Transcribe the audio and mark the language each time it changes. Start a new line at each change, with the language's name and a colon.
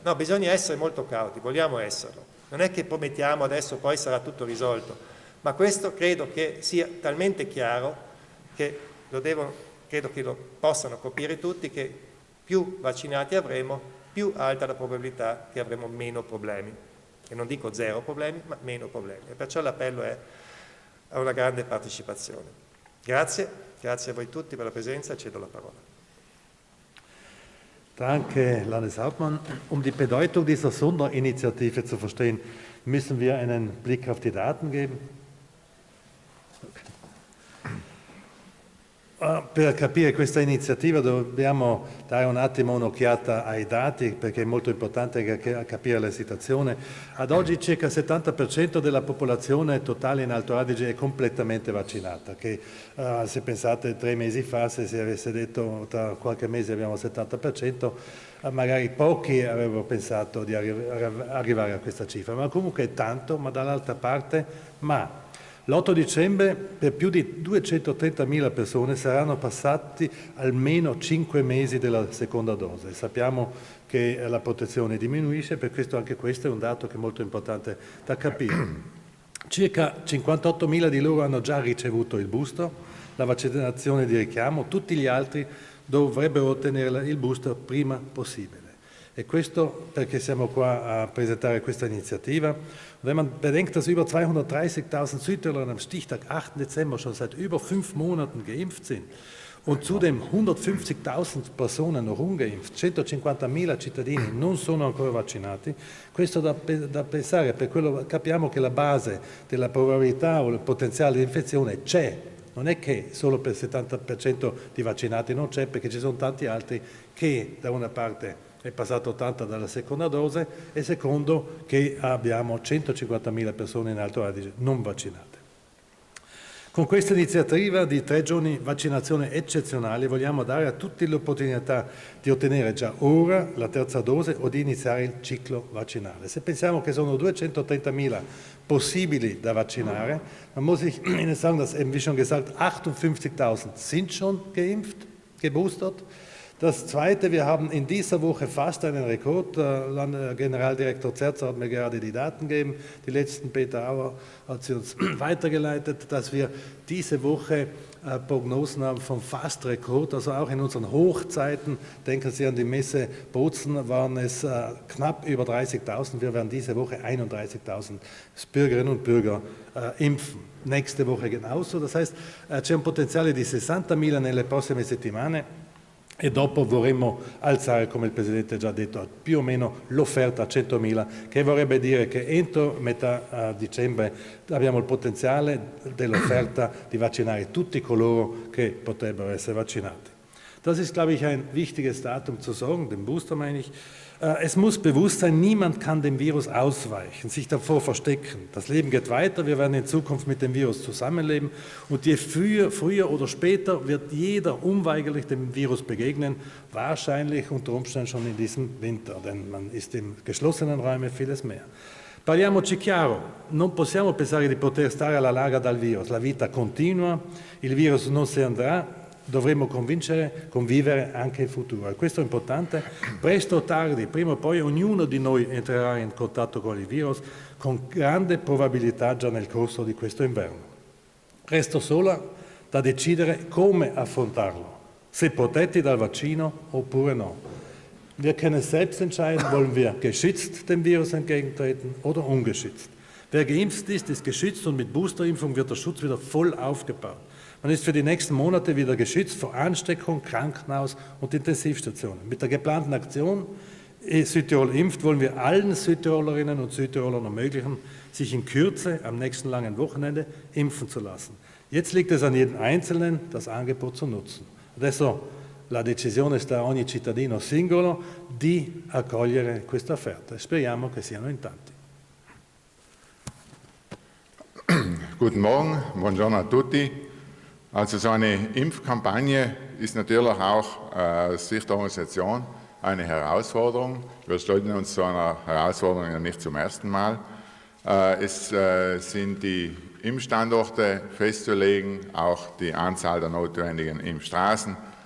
Italian: No, bisogna essere molto cauti, vogliamo esserlo. Non è che promettiamo adesso poi sarà tutto risolto, ma questo credo che sia talmente chiaro che credo che lo possano capire tutti, che più vaccinati avremo, più alta la probabilità che avremo meno problemi. E non dico zero problemi, ma meno problemi. E perciò l'appello è a una grande partecipazione. Grazie a voi tutti per la presenza, cedo la parola.
German: Danke, Landeshauptmann. Um die Bedeutung dieser Sonderinitiative zu verstehen, müssen wir einen Blick auf die Daten geben.
Italian: Per capire questa iniziativa dobbiamo dare un attimo un'occhiata ai dati, perché è molto importante capire la situazione. Ad oggi circa il 70% della popolazione totale in Alto Adige è completamente vaccinata, che se pensate 3 mesi fa, se si avesse detto tra qualche mese abbiamo il 70%, magari pochi avrebbero pensato di arrivare a questa cifra, ma comunque è tanto, ma dall'altra parte, l'8 dicembre per più di 230.000 persone saranno passati almeno 5 mesi della seconda dose. Sappiamo che la protezione diminuisce, per questo anche questo è un dato che è molto importante da capire. Circa 58.000 di loro hanno già ricevuto il booster, la vaccinazione di richiamo, tutti gli altri dovrebbero ottenere il booster prima possibile. E questo perché siamo qua a presentare questa iniziativa.
German: Wenn man bedenkt, dass über 230.000 Südtiroler am Stichtag 8. Dezember schon seit über 5 Monaten geimpft sind und zudem 150.000 persone noch ungeimpft,
Italian: 150.000 cittadini non sono ancora vaccinati, questo da pensare, per quello capiamo che la base della probabilità o il potenziale di infezione c'è. Non è che solo per il 70% di vaccinati non c'è, perché ci sono tanti altri che da una parte è passato 80 dalla seconda dose e secondo che abbiamo 150.000 persone in Alto Adige non vaccinate. Con questa iniziativa di 3 giorni vaccinazione eccezionale vogliamo dare a tutti l'opportunità di ottenere già ora la terza dose o di iniziare il ciclo vaccinale. Se pensiamo che sono 230.000 possibili da vaccinare,
German: dann muss ich Ihnen sagen, dass eben wie schon gesagt 58.000 sind schon geimpft, geboostert. Das Zweite, wir haben in dieser Woche fast einen Rekord. Generaldirektor Zerzer hat mir gerade die Daten gegeben. Die letzten, Peter Auer hat sie uns weitergeleitet, dass wir diese Woche Prognosen haben von fast Rekord. Also auch in unseren Hochzeiten, denken Sie an die Messe Bozen, waren es knapp über 30.000. Wir werden diese Woche 31.000 Bürgerinnen und Bürger impfen. Nächste Woche genauso. Das heißt,
Italian: c'è un potenziale di 60.000 nelle prossime settimane. E dopo vorremmo alzare, come il Presidente ha già detto, più o meno l'offerta a 100.000, che vorrebbe dire che entro metà dicembre abbiamo il potenziale dell'offerta di vaccinare tutti coloro che potrebbero essere vaccinati.
German: Das ist, glaube ich, ein wichtiges Datum zu sagen, den Booster meine ich. Es muss bewusst sein, niemand kann dem Virus ausweichen, sich davor verstecken. Das Leben geht weiter, wir werden in Zukunft mit dem Virus zusammenleben und je früher oder später wird jeder unweigerlich dem Virus begegnen, wahrscheinlich unter Umständen schon in diesem Winter, denn man ist in geschlossenen Räumen vieles mehr.
Italian: Parliamoci chiaro, non possiamo pensare di poter stare alla larga dal virus, la vita continua, il virus non se ne andrà, dovremo convivere anche in futuro. E questo è importante. Presto o tardi, prima o poi, ognuno di noi entrerà in contatto con il virus con grande probabilità già nel corso di questo inverno. Resta solo da decidere come affrontarlo, se protetti dal vaccino oppure no.
German: Wir können selbst entscheiden, wollen wir geschützt dem Virus entgegentreten oder ungeschützt. Wer geimpft ist, ist geschützt und mit Boosterimpfung wird der Schutz wieder voll aufgebaut. Man ist für die nächsten Monate wieder geschützt vor Ansteckung, Krankenhaus und Intensivstationen. Mit der geplanten Aktion Südtirol impft wollen wir allen Südtirolerinnen und Südtirolern ermöglichen, sich in Kürze am nächsten langen Wochenende impfen zu lassen. Jetzt liegt es an jedem Einzelnen, das Angebot zu nutzen.
Italian: Adesso la decisione sta a ogni cittadino singolo di accogliere questa offerta e speriamo che siano in tanti.
German: Guten Morgen,
Italian: buongiorno a tutti.
German: Also so eine Impfkampagne ist natürlich auch aus Sicht der Organisation eine Herausforderung. Wir stellen uns so einer Herausforderung ja nicht zum ersten Mal. Es sind die Impfstandorte festzulegen, auch die Anzahl der notwendigen Impfstraßen.